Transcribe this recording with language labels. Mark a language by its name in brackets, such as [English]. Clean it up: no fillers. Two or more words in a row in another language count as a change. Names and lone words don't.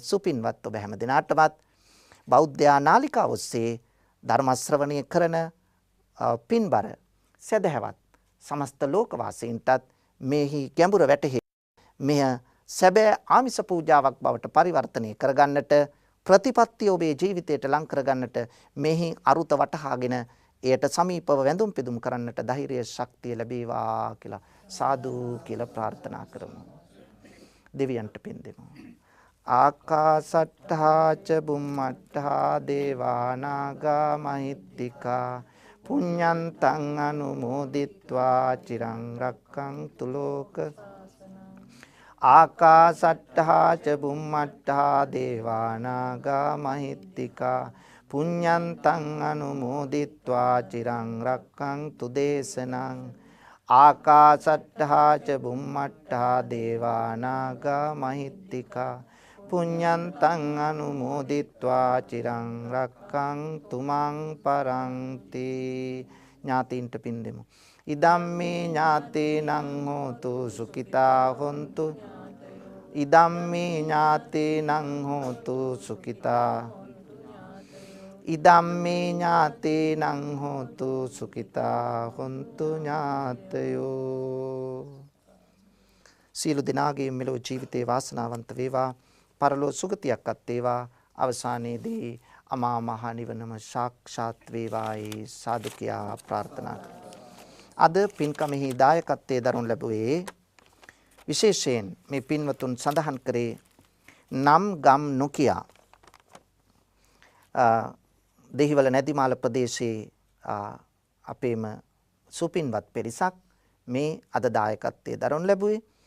[Sinhala] සුපින්වත් ඔබ හැම දිනාටමත් බෞද්ධ නාලිකාව ඔස්සේ ධර්ම ශ්‍රවණය කරන පින්බර සදහැවත් සමස්ත ලෝකවාසීන්ටත් මෙහි ගැඹුර වැටහි මෙය සැබෑ ආමිස පූජාවක් බවට පරිවර්තනය කරගන්නට, ප්‍රතිපත්තිය ඔබේ ජීවිතයට ලං කරගන්නට, මෙහි අරුත වටහාගෙන එයට සමීපව වැඳුම් පිදුම් කරන්නට ධෛර්ය ශක්තිය ලැබේවා කියලා සාදු කියලා ප්‍රාර්ථනා කරමු. දෙවියන්ට පින් දෙමු. [Pali] ආකාසට්ඨා ච බුම්මට්ඨා දේවා නාග මහිත්‍තිකා පුඤ්ඤන්තං අනුමෝදිත්වා චිරං රක්ඛන්තු ලෝක. ආකාසට්ඨා ච බුම්මට්ඨා දේවා නාග මහිත්‍තිකා පුඤ්ඤන්තං අනුමෝදිත්වා චිරං රක්ඛන්තු දේශනං. ආකාසට්ඨා ච බුම්මට්ඨා දේවා නාග මහිත්‍තිකා පුඤ්ඤන්තං අනුමෝදිත්වා චිරං රක්ඛන්තු මං පරන්ති. [Sinhala] ඥාතීන්ට පින් දෙමු. [Pali] ඉදම්මේ ඥාතේනං හෝතු සුඛිතා හොන්තු. ඉදම්මේ ඥාතේනං හෝතු සුඛිතා. ඉදම්මේ ඥාතේනං හෝතු සුඛිතා හොන්තු ඥාතයෝ. [Sinhala] සියලු දෙනාගේ මෙලොව ජීවිතේ වාසනාවන්ත වේවා, පරලෝ සුගතියක්වත් වේවා, අවසානයේදී අමා මහ නිවනම සාක්ෂාත් වේවායි සාදු කියා ප්‍රාර්ථනා කරමි. අද පින්කමෙහි දායකත්වයේ දරනු ලැබුවේ විශේෂයෙන් මේ පින්වතුන් සඳහන් කරේ නම් ගම් නොකියා දෙහිවල නැදිමාල ප්‍රදේශයේ අපේම සුපින්වත් පිරිසක් මේ අද දායකත්වයේ දරනු ලැබුවේ.